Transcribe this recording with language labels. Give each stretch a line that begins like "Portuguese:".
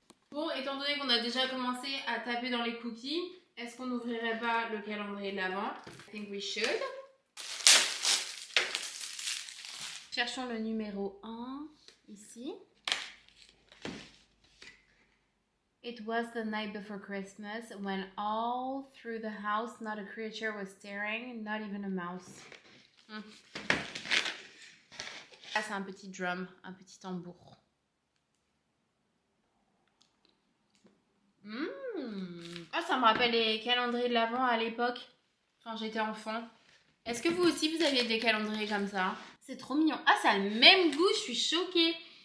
French: Bon, étant donné qu'on a déjà commencé à taper dans les cookies, est-ce qu'on n'ouvrirait pas le calendrier de l'Avent?
English: I think we should.
French: Cherchons le numéro 1, ici.
English: It was the night before Christmas when all through the house not a creature was staring, not even a mouse.
French: Là, c'est un petit drum, un petit tambour. Oh, ça me rappelle les calendriers de l'Avent à l'époque, quand j'étais enfant. Est-ce que vous aussi, vous aviez des calendriers comme ça? C'est trop mignon. Ah, ça a le même goût, je suis choquée.